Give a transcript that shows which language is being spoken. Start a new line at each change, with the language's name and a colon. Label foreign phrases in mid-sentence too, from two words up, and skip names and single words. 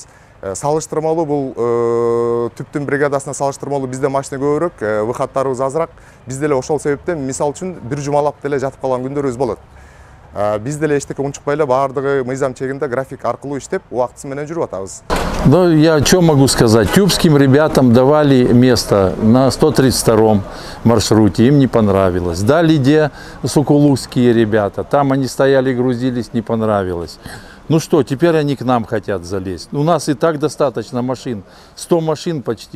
Kyrgyz: Салыштырмалуу бул түптүн бригадасына салыштырмалуу бизде машина көбүрөөк, выходтарыбыз азыраак. Бизде эле ошол себептен мисалы үчүн бир жумалап деле жатып калган күндөрүбүз болот. Биз деле эчтеке унчукпай эле баардыгы мыйзам чегинде график аркылуу иштеп, убактысы менен жүрүп атабыз.
Russian: Ну, я что могу сказать? Тюбским ребятам давали место на 132-м маршруте, им не понравилось. Дали где сокулукские ребята, там они стояли, грузились, не понравилось. Ну что, теперь они к нам хотят залезть. У нас и так достаточно машин, 100 машин почти.